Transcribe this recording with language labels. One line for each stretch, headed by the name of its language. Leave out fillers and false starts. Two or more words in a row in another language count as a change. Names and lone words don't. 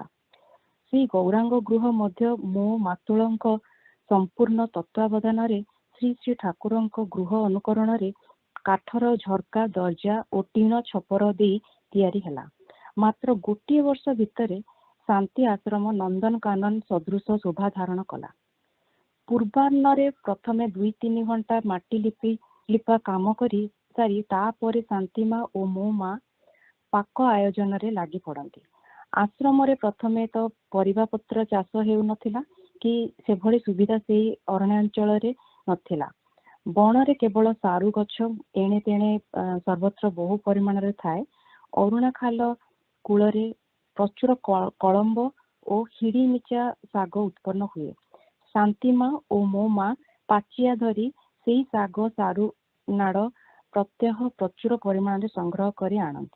Odia: ଶ୍ରୀ ଗୌରାଙ୍ଗ ଗୃହ ମଧ୍ୟ ମୋ ମାତୁଳଙ୍କ ସମ୍ପୂର୍ଣ୍ଣ ତତ୍ତ୍ୱାବଧାନ ରେ ଶ୍ରୀ ଶ୍ରୀ ଠାକୁରଙ୍କ ଗୃହ ଅନୁକରଣ ରେ କାଠର ଝରକା ଦରଜା ଓ ଟିଣ ଛପର ଦେଇ ତିଆରି ହେଲା। ମାତ୍ର ଗୋଟେ ବର୍ଷ ଭିତରେ ଶାନ୍ତି ଆଶ୍ରମ ନନ୍ଦନ କାନନ ସଦୃଶ ଶୋଭା ଧାରଣ କଲା। ପୂର୍ବାହ୍ନ ପ୍ରଥମେ 2-3 ଘଣ୍ଟା ମାଟି ଲିପା କାମ କରି ସାରି ତାପରେ ଶାନ୍ତି ମାଁ ଓ ମୋ ମାଁ ପାକ ଆୟୋଜନ ରେ ଲାଗି ପଡ଼ନ୍ତି। ଆଶ୍ରମ ରେ ପ୍ରଥମେ ତ ପରିବା ପତ୍ର ଚାଷ ହେଉ ନଥିଲା କି ସେ ଭଳି ସୁବିଧା ସେ ଅରଣ୍ୟାଞ୍ଚଳ ରେ ନଥିଲା। ବଣ ରେ କେବଳ ସାରୁ ଗଛ ଏଣେ ତେଣେ ସର୍ବତ୍ର ବହୁ ପରିମାଣ ରେ ଥାଏ। ଅରୁଣା ଖାଲ କୂଳ ରେ ପ୍ରଚୁର କଳମ୍ବ ଓ ହିଡ଼ି ମିଚା ଶାଗ ଉତ୍ପନ୍ନ ହୁଏ। ଶାନ୍ତି ମାଁ ଓ ମୋ ମାଁ ପଛିଆ ଧରି ସେଇ ଶାଗ ସାରୁ ନାଡ଼ ପ୍ରତ୍ୟହ ପ୍ରଚୁର ପରିମାଣ ରେ ସଂଗ୍ରହ କରି ଆଣନ୍ତି।